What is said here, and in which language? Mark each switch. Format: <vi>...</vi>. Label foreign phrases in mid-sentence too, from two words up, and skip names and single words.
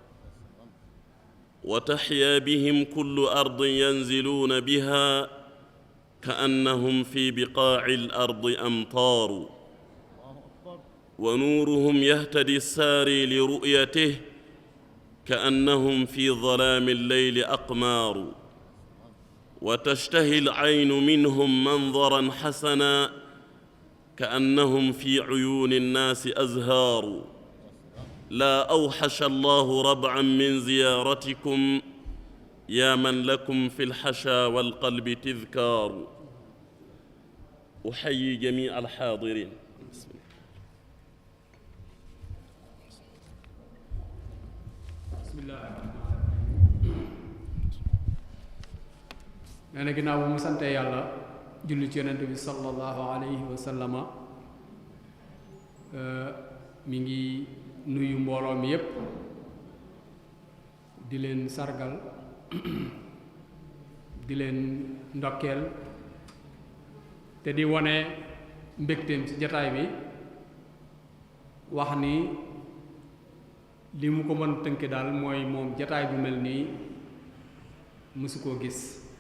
<ar>وتحيا بهم كل أرض ينزلون بها كأنهم في بقاع الأرض أمطار، ونورهم يهتدي الساري لرؤيته كأنهم في ظلام الليل أقمار، وتشتهي العين منهم منظرا حسنا كأنهم في عيون الناس أزهار. لا أوحش الله ربعا من زيارتكم يا من لكم في الحشا والقلب تذكار. أحيي جميع الحاضرين.</ar> <wo>nee na ginnaaw bu mu sante yàlla julli ci yonent bi</wo> <ar>صلى الله عليه وسلم</ar> <wo>mi ngi nuyu mbooloo mi yépp di leen sargal di leen ndokkeel te di wone mbégteem ci jataay bi wax ni li mu ko mën tënke daal mooy moom jataay bu mel nii mësu koo gis.</wo>